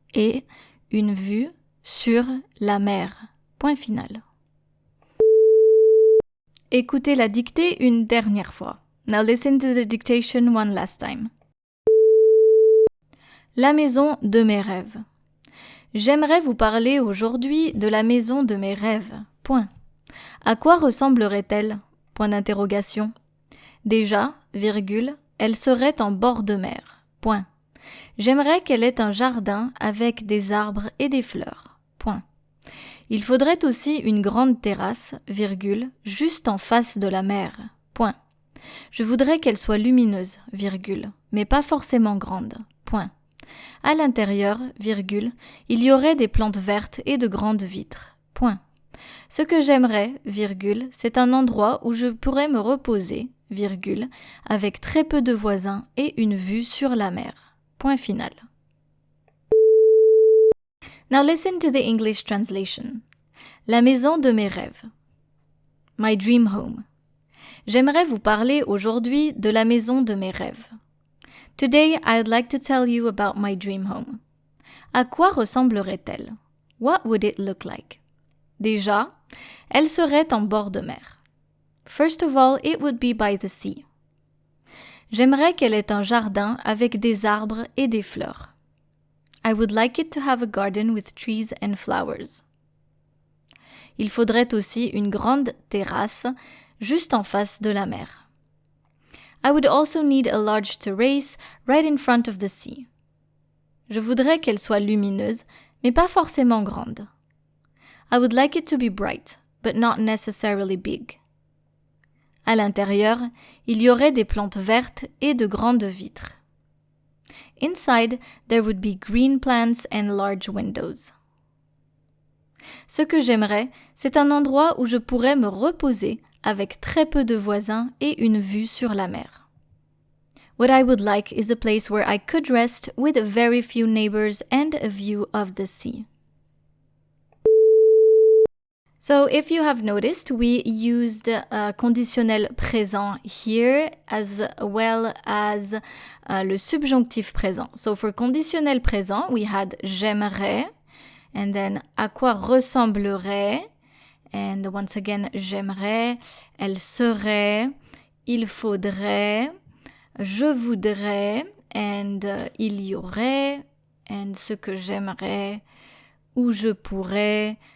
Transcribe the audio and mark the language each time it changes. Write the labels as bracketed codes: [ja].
[fr] Et une vue sur la mer. Point final. Écoutez la dictée une dernière fois. [en] Now listen to the dictation one last time. [fr] La maison de mes rêves. J'aimerais vous parler aujourd'hui de la maison de mes rêves. Point. À quoi ressemblerait-elle? Point d'interrogation. Déjà, elle serait en bord de mer. Point. J'aimerais qu'elle ait un jardin avec des arbres et des fleurs. Point. Il faudrait aussi une grande terrasse, juste en face de la mer. Point. Je voudrais qu'elle soit lumineuse, mais pas forcément grande. Point. À l'intérieur, il y aurait des plantes vertes et de grandes vitres. Point. Ce que j'aimerais, c'est un endroit où je pourrais me reposer, avec très peu de voisins et une vue sur la mer. Point final. [en] Now listen to the English translation. [fr] La maison de mes rêves. [en] My dream home. [fr] J'aimerais vous parler aujourd'hui de la maison de mes rêves. [en] Today, I'd like to tell you about my dream home. [fr] À quoi ressemblerait-elle? [en] What would it look like? [fr] Déjà, elle serait en bord de mer. [en] First of all, it would be by the sea. [fr] J'aimerais qu'elle ait un jardin avec des arbres et des fleurs. [en] I would like it to have a garden with trees and flowers. [fr] Il faudrait aussi une grande terrasse juste en face de la mer. [en] I would also need a large terrace right in front of the sea. [fr] Je voudrais qu'elle soit lumineuse, mais pas forcément grande. [en] I would like it to be bright, but not necessarily big. [fr] À l'intérieur, il y aurait des plantes vertes et de grandes vitres. [en] Inside, there would be green plants and large windows. [fr] Ce que j'aimerais, c'est un endroit où je pourrais me reposer avec très peu de voisins et une vue sur la mer. [en] What I would like is a place where I could rest with very few neighbors and a view of the sea. So if you have noticed, we used conditionnel présent here as well as le subjonctif présent. So for conditionnel présent, we had j'aimerais, and then à quoi ressemblerait, and once again j'aimerais, elle serait, il faudrait, je voudrais, and il y aurait, and ce que j'aimerais, où je pourrais,